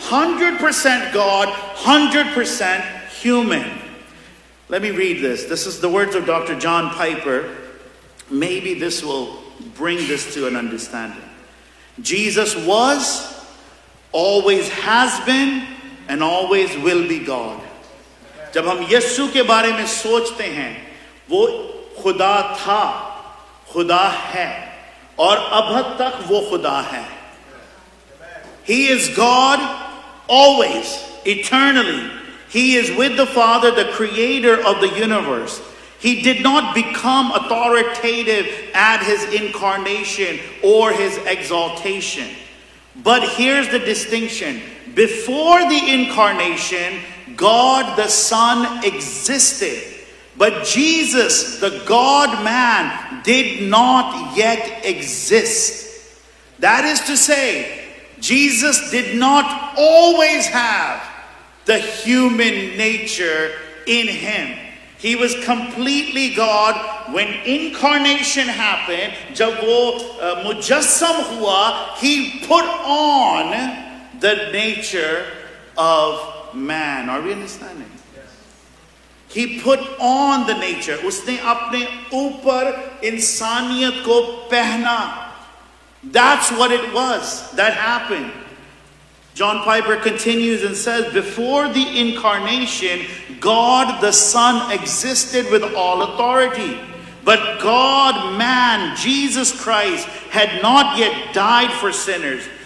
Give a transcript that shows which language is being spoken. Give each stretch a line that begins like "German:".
English: 100% God, 100% human. Let me read this. This is the words of Dr. John Piper. Maybe this will bring this to an understanding. Jesus was, always has been, and always will be God.
Hindi: जब हम यीशु के बारे में सोचते हैं, वो खुदा था, खुदा है, और अब तक वो खुदा है.
English: He is God always, eternally. He is with the Father, the creator of the universe. He did not become authoritative at his incarnation or his exaltation. But here's the distinction. Before the incarnation, God the Son existed. But Jesus, the God-man, did not yet exist. That is to say, Jesus did not always have the human nature in him. He was completely God. When incarnation happened,
Hindi: जब वो मुजस्सम हुआ,
English: he put on the nature of man. Are we understanding? He put on the nature.
Hindi: उसने अपने ऊपर इंसानियत को पहना.
English: That's what it was that happened. John Piper continues and says, before the incarnation, God the Son existed with all authority. But God, man, Jesus Christ, had not yet died for sinners.